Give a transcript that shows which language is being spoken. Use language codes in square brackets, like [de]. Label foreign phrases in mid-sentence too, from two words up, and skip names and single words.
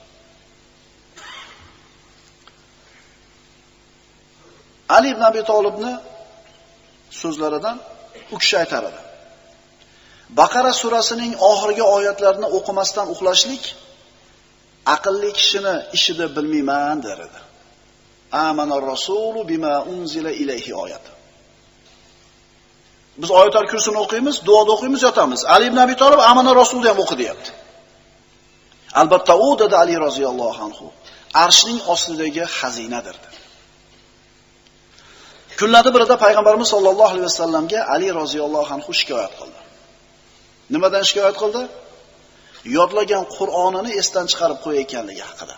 [uz] Ali ibn Abi Talibni so'zlaridan u kishi aytar edi. Baqara surasining oxirgi oyatlarini o'qimasdan uxlashlik aqlli kishini ishi deb bilmayman der edi. [ar] آمن الرسول بما أنزل إليه oyat. [uz] Biz oyatlar kursini o'qiymiz, duoda o'qiymiz, yotamiz. Ali ibn Abi Talib [ar] amanar rasulni [uz] ham o'qi deyapti. Albatta u dedi Ali [ar] رضي الله عنه, [uz] arshning ostidagi xazinadir. Kunlardan birida payg'ambarimiz [ar] صلى الله عليه وسلم [uz] Ali [ar] رضي الله عنه [uz] shikoyat qildi. Nimadan shikoyat qildi? Yodlagan Qur'onini esdan chiqarib qo'yayotganligi haqida.